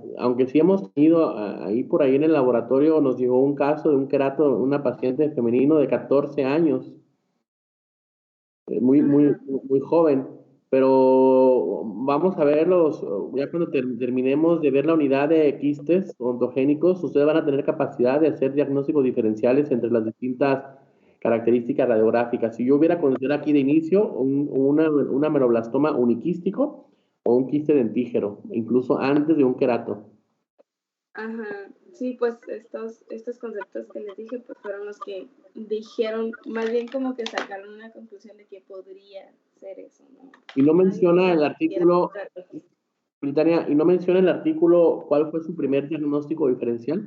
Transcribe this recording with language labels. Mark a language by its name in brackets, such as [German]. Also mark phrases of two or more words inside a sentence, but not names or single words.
[Spanish] Aunque sí hemos tenido ahí por ahí en el laboratorio, nos llegó un caso de un querato, una paciente femenino de 14 años, muy joven, pero vamos a verlos, ya cuando terminemos de ver la unidad de quistes ontogénicos, ustedes van a tener capacidad de hacer diagnósticos diferenciales entre las distintas características radiográficas. Si yo hubiera conocido aquí de inicio una meloblastoma uniquístico o un quiste dentígero, incluso antes de un querato. Ajá, sí, pues estos conceptos que les dije, pues fueron los que dijeron, más bien como que sacaron una conclusión de que podría ser eso, ¿no? Y no Nadie menciona el sabía artículo, que era un Britannia, y no menciona el artículo cuál fue su primer diagnóstico diferencial.